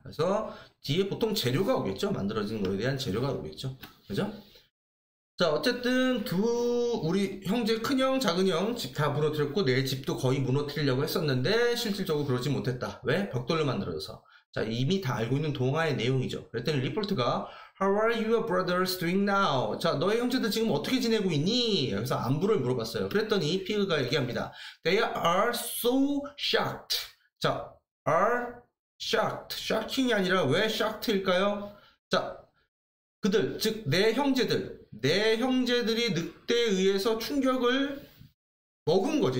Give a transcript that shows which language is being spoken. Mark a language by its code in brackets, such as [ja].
[ko] 그래서 뒤에 보통 재료가 오겠죠. 만들어진 거에 대한 재료가 오겠죠. 그죠? 자, 어쨌든 우리 형제 큰형 작은형 집 다 무너뜨렸고 내 집도 거의 무너뜨리려고 했었는데 실질적으로 그러지 못했다. 왜? 벽돌로 만들어져서. 자, 이미 다 알고 있는 동화의 내용이죠. 그랬더니 리포트가 [en] How are your brothers doing now? [ko] 자, 너의 형제들 지금 어떻게 지내고 있니? 그래서 안부를 물어봤어요. 그랬더니 피그가 얘기합니다. [en] They are so shocked. [ko] 자, [en] are shocked. [ko] shocking이 아니라 왜 shocked일까요? 자, 그들, 즉 내 형제들이 늑대에 의해서 충격을 먹은 거지.